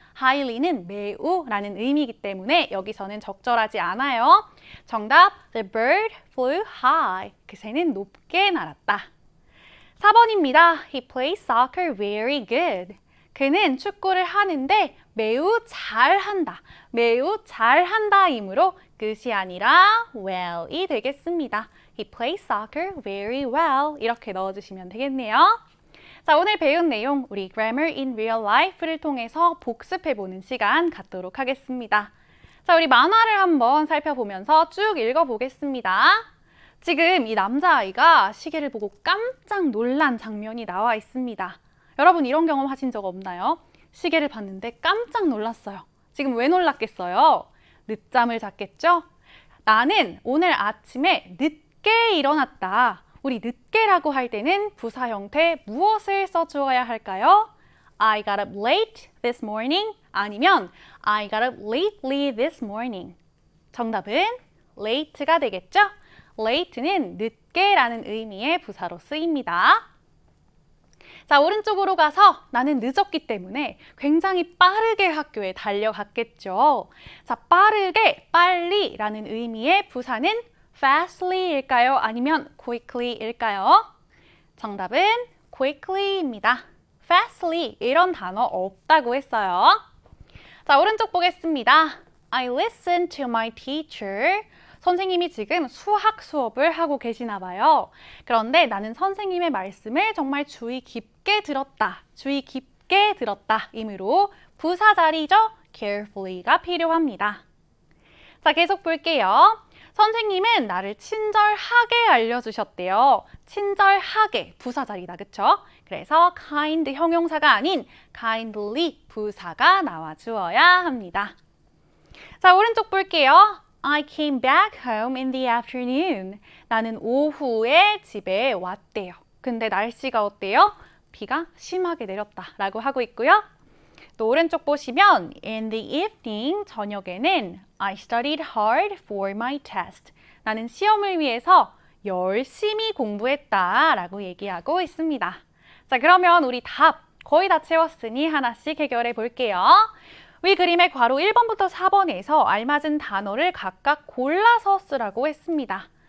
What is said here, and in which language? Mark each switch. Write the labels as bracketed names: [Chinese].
[Korean] highly는 매우라는 의미이기 때문에 여기서는 적절하지 않아요. 정답, [English] the bird flew high. [Korean] 그 새는 높게 날았다. 4번입니다. [English] He plays soccer very good. [Korean] 그는 축구를 하는데 매우 잘한다, 매우 잘한다이므로 good이 아니라 well이 되겠습니다. [English] He plays soccer very well. [Korean] 이렇게 넣어주시면 되겠네요. 자, 오늘 배운 내용 우리 Grammar in Real Life를 통해서 복습해보는 시간 갖도록 하겠습니다. 자, 우리 만화를 한번 살펴보면서 쭉 읽어보겠습니다. 지금 이 남자아이가 시계를 보고 깜짝 놀란 장면이 나와 있습니다. 여러분 이런 경험 하신 적 없나요? 시계를 봤는데 깜짝 놀랐어요. 지금 왜 놀랐겠어요? 늦잠을 잤겠죠? 나는 오늘 아침에 늦게 일어났다. 우리 늦게라고 할 때는 부사 형태 무엇을 써주어야 할까요? [English] I got up late this morning 아니면 I got up lately this morning. [Korean] 정답은 late가 되겠죠? late는 늦게라는 의미의 부사로 쓰입니다. 자, 오른쪽으로 가서 나는 늦었기 때문에 굉장히 빠르게 학교에 달려갔겠죠. 자, 빠르게, 빨리라는 의미의 부사는 fastly일까요? 아니면 quickly일까요? 정답은 quickly입니다. fastly 이런 단어 없다고 했어요. 자, 오른쪽 보겠습니다. [English] I listened to my teacher. [Korean] 선생님이 지금 수학 수업을 하고 계시나 봐요. 그런데 나는 선생님의 말씀을 정말 주의 깊게 들었다. 주의 깊게 들었다. 이므로 부사 자리죠. carefully가 필요합니다. 자, 계속 볼게요. 선생님은 나를 친절하게 알려주셨대요. 친절하게 부사 자리다, 그쵸? 그래서 kind 형용사가 아닌 kindly 부사가 나와주어야 합니다. 자, 오른쪽 볼게요. [English] I came back home in the afternoon. [Korean] 나는 오후에 집에 왔대요. 근데 날씨가 어때요? 비가 심하게 내렸다 라고 하고 있고요. 또 오른쪽 보시면 [English] in the evening, [Korean] 저녁에는 [English] I studied hard for my test. [Korean] 나는 시험을 위해서 열심히 공부했다 라고 얘기하고 있습니다. 자, 그러면 우리 답 거의 다 채웠으니 하나씩 해결해 볼게요. 위 그림의 괄호 1번부터 4번에서 알맞은 단어를 각각 골라서 쓰라고 했습니다.